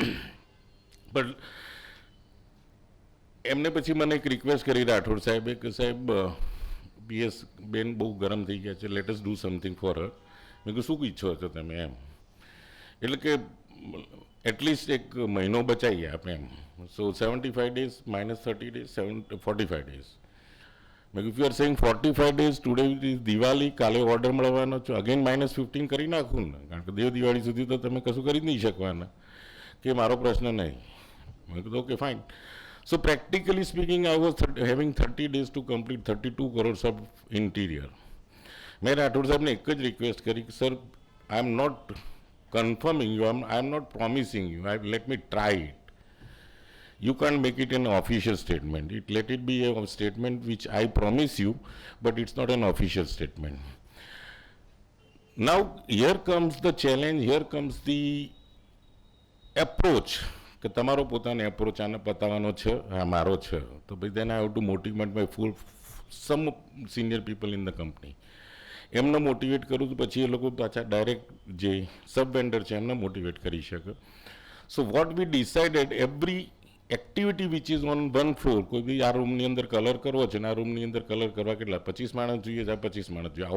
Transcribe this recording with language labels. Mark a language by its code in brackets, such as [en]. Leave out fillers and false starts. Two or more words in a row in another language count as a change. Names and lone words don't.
[gu] બટ એમને પછી મને એક રિક્વેસ્ટ કરી રાઠોડ સાહેબે કે સાહેબ PS બેન બહુ ગરમ થઈ ગયા છે, [en] let us do something for her. [gu] મેં કીધું શું ઈચ્છો છો તમે એમ, એટલે કે એટલીસ્ટ એક મહિનો બચાવીએ આપણે એમ. [en] so 75 days minus 30 days, 45 days. [gu] મેં [en] if you are saying 45 days, today is Diwali, [gu] કાલે ઓર્ડર મળવાનો છો, અગેન -15 કરી નાખું ને, કારણ કે દેવ દિવાળી સુધી તો તમે કશું કરી જ નહીં શકવાના, કે મારો પ્રશ્ન નહીં. મેં કીધું [en] okay fine. So practically speaking, I was having 30 days to complete 32 crores of interior. [gu] મેં રાઠોડ સાહેબને એક જ રિક્વેસ્ટ કરી કે સર, [en] I am not confirming you, I am not promising you, let me try it. You can't make it an official statement. Let it be a statement which I promise you, but it's not an official statement. Now, here comes the challenge, here comes the approach. [gu] કે તમારો પોતાનો એપ્રોચ આને પતાવવાનો છે, આ મારો છે, તો ભાઈ [en] then I have to motivate my full some senior people in the company. [gu] એમને મોટિવેટ કરું તો પછી એ લોકો પાછા ડાયરેક્ટ જે સબ વેન્ડર છે એમને મોટિવેટ કરી શકે. [en] so what we decided, every activity which is on one floor, [gu] કોઈ બી આ રૂમની અંદર કલર કરવો છે ને આ રૂમની અંદર કલર કરવા કેટલા 25 માણસ જોઈએ છે, 25 માણસ જોઈએ.